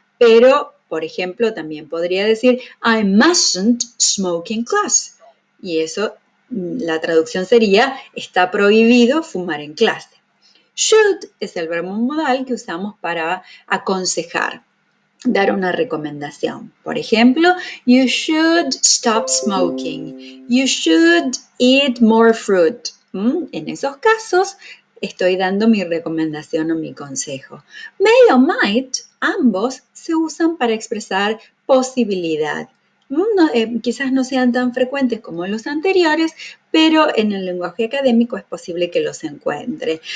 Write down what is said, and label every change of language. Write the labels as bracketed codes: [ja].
[es] Pero, por ejemplo, también podría decir [en] I mustn't smoke in class. [es] Y eso, la traducción sería está prohibido fumar en clase. Should es el verbo modal que usamos para aconsejar, dar una recomendación. Por ejemplo, [en] you should stop smoking. You should eat more fruit. [es] En esos casos, estoy dando mi recomendación o mi consejo. May o might, ambos se usan para expresar posibilidad. Quizás no sean tan frecuentes como los anteriores, pero en el lenguaje académico es posible que los encuentre.